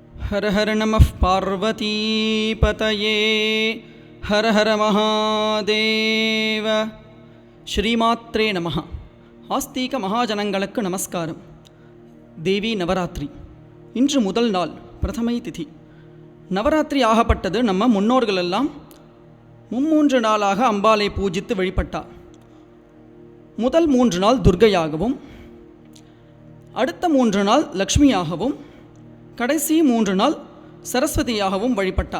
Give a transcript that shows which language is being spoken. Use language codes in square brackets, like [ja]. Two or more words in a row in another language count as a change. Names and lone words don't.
[sa] हर हर नमः पार्वतीपतये हर हर महादेव श्रीमात्रे नमः [ta] ஆஸ்தீக மகாஜனங்களுக்கு நமஸ்காரம். தேவி நவராத்திரி இன்று முதல் நாள் பிரதமை திதி. நவராத்திரி ஆகப்பட்டது நம்ம முன்னோர்கள் எல்லாம் 3 நாளாக அம்பாளை பூஜித்து வழிபட்டார். முதல் 3 நாள் துர்க்கையாகவும், அடுத்த 3 நாள் லக்ஷ்மியாகவும், கடைசி 3 நாள் சரஸ்வதியாகவும் வழிபட்டார்.